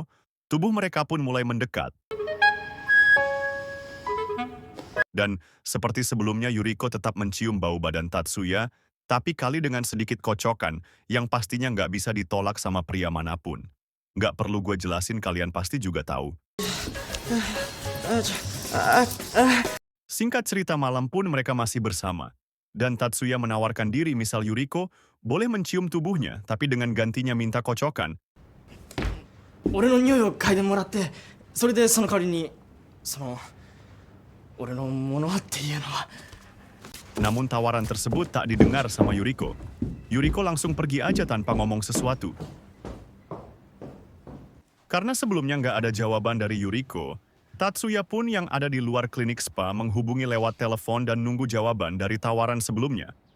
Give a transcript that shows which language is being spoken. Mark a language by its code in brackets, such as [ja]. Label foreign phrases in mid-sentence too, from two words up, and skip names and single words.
[id] Tubuh mereka pun mulai mendekat. Dan seperti sebelumnya, Yuriko tetap mencium bau badan Tatsuya, tapi kali dengan sedikit kocokan yang pastinya nggak bisa ditolak sama pria manapun. Nggak perlu gue jelasin, kalian pasti juga tahu. Singkat cerita, malam pun mereka masih bersama. Dan Tatsuya menawarkan diri, misal Yuriko boleh mencium tubuhnya, tapi dengan gantinya minta kocokan. [ja] 俺の匂いを嗅いでもらってそれでその代わりに俺のものはっていうのは [id] Namun tawaran tersebut tak didengar sama Yuriko. Yuriko langsung pergi aja tanpa ngomong sesuatu. Karena sebelumnya nggak ada jawaban dari Yuriko, Tatsuya pun yang ada di luar klinik spa menghubungi lewat telepon dan nunggu jawaban dari tawaran sebelumnya.